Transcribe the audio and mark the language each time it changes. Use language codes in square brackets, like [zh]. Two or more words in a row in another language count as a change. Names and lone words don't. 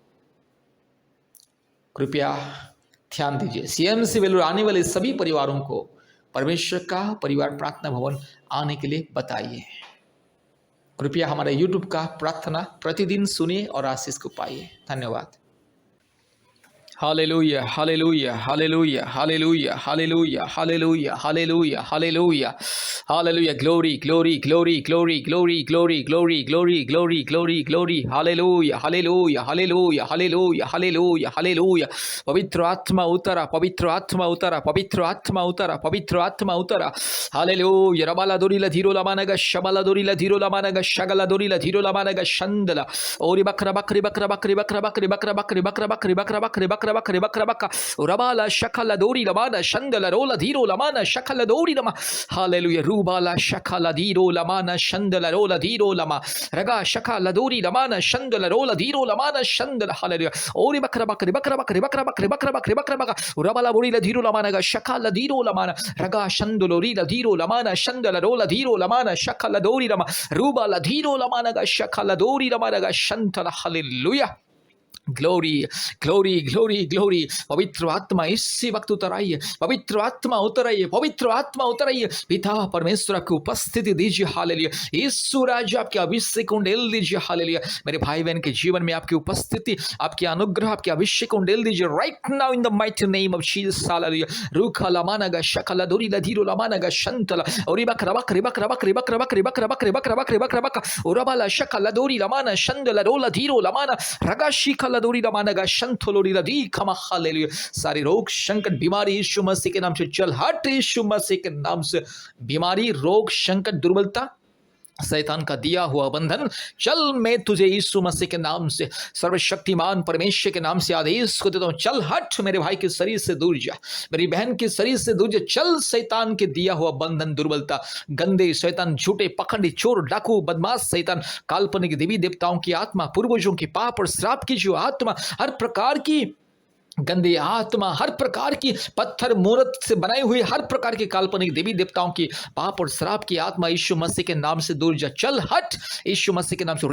[hi] कृपया ध्यान दीजिए, सीएमसी वेलूर आने वाले सभी परिवारों को परमेश्वर का परिवार प्रार्थना भवन आने के लिए बताइए। कृपया हमारे YouTube का प्रार्थना प्रतिदिन सुनिए और आशीष को पाइए। धन्यवाद। [en] Hallelujah, hallelujah, hallelujah, hallelujah, hallelujah, hallelujah, hallelujah, hallelujah, hallelujah, glory, glory, glory, glory, glory, glory, glory, glory, glory, glory, glory, hallelujah, hallelujah, hallelujah, hallelujah, hallelujah, hallelujah, [hi] पवित्र आत्मा उतरा, पवित्र आत्मा उतरा, पवित्र आत्मा उतरा, पवित्र आत्मा उतरा, hallelujah, रबाला दोरी ला धीरो ला मानगा, शबाला दोरी ला धीरो ला मानगा, शगला दोरी ला धीरो ला मानगा, शंदला, ओरी बकरा बकरी बकरा बकरी बकरा बकरी बकरा बकरी बकरा बकरी बकरा बकरी बकरा बकरी बकरा बका रबाला शकला दोरी लमाना शंदला रोला धीरो लमाना शकला दोरी लमा हालेलुया रूबाला शकला धीरो लमाना शंदला रोला धीरो लमा रगा शकला दोरी लमाना शंदला रोला धीरो लमाना शंदला हालेलुया ओरी बकरा बकरी बकरा बकरी बकरा बकरी बकरा बकरी बकरा बका रबाला बोरी ला धीरो लमाना गा शकला धीरो लमाना रगा शंदलोरी ला धीरो लमाना शंदला रोला धीरो लमाना शकला दोरी लमा रूबाला धीरो लमाना गा शकला दोरी लमाना गा शंतला हालेलुया [en] glory glory glory glory [hi] पवित्र आत्मा इसी वक्त उतर आइए, पवित्र आत्मा उतर आइए, पवित्र आत्मा उतर आइए। पिता परमेश्वर आपकी उपस्थिति दीजिए, हालेलुया। यीशु राजा आपके अभिषेक को डेल दीजिए, हालेलुया। मेरे भाई बहन के जीवन में आपकी उपस्थिति, आपके अनुग्रह, आपके अभिषेक को डेल दीजिए [en] right now in the mighty name of Jesus, [hi] हालेलुया। रूखा लमानगा शकला दोरी लधीरो लमानगा शंतला ओरी बकरा बकरी बकरा बकरी बकरा बकरी बकरा बकरी बकरा बकरी बकरा बका ओरबाला शकला दोरी लमाना शंदला रोला धीरो लमाना रगाशी लदोरी लमानगा शंथोलोरी लदी खमा हालेलुया। सारे रोग संकट बीमारी यीशु मसीह के नाम से चल हट, यीशु मसीह के नाम से बीमारी रोग संकट दुर्बलता शैतान का दिया हुआ बंधन चल, मैं तुझे यीशु मसीह के नाम से सर्वशक्तिमान परमेश्वर के नाम से आदेश को देता हूं, चल हट, मेरे भाई के शरीर से दूर जा, मेरी बहन के शरीर से दूर जा, चल शैतान के दिया हुआ बंधन दुर्बलता गंदे शैतान झूठे पखंडी चोर डाकू बदमाश शैतान काल्पनिक देवी देवताओं की आत्मा पूर्वजों की पाप और श्राप की जो आत्मा हर प्रकार की गंदी आत्मा हर प्रकार की पत्थर मूर्त से बनाई हुई हर प्रकार की काल्पनिक देवी देवताओं की पाप और श्राप की आत्मा यीशु मसीह के नाम से दूर जा, चल हट यीशु मसीह के नाम से।